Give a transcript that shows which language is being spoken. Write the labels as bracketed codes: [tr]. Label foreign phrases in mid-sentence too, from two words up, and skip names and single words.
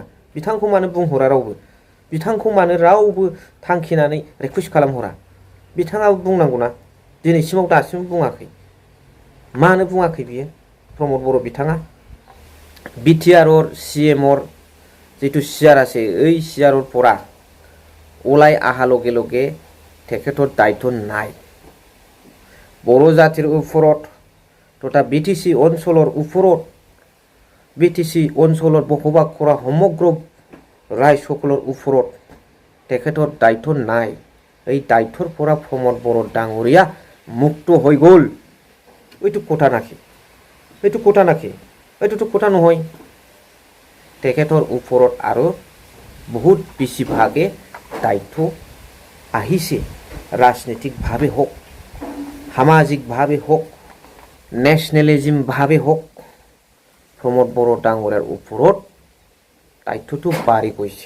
[brx] बिथांखौ मानो बुंहरा रावबो? बिथांखौ मानो रावबो थांखिनानै रिकुवेस्ट खालामहरा? बिथाङाबो बुंनांगौना। दिनैसिमाव दासिमबो बुङाखै। मानो बुङाखै बियो प्रमद बर' बिथाङा? [as] BTR CM जितु CR আছে, এই CR পৰা ওলাই অহা লগে লগে তেখেতৰ দায়িত্ব নাই। বড়ো জাতিৰ ওপৰত তথা বিটিচি অঞ্চলৰ ওপৰত বিটিচি অঞ্চলৰ বসবাস কৰা সমগ্ৰ ৰাইজসকলৰ ওপৰত তেখেতৰ দায়িত্ব নাই। এই দায়িত্বৰ পৰা প্ৰমোদ বড়ো ডাঙৰীয়া মুক্ত হৈ গ'ল। এইটো কথা নাকি? এইটো কথা নাকি? এইটোতো কথা নহয়। তেখেতৰ ওপৰত আৰু বহুত বেছিভাগে দায়িত্ব আহিছে, ৰাজনৈতিকভাৱে হওক, সামাজিকভাৱে হওক, নেশ্যনেলিজিমভাৱে হওক, প্ৰমোদ বড়ো ডাঙৰীয়াৰ ওপৰত দায়িত্বটো বাঢ়ি গৈছে।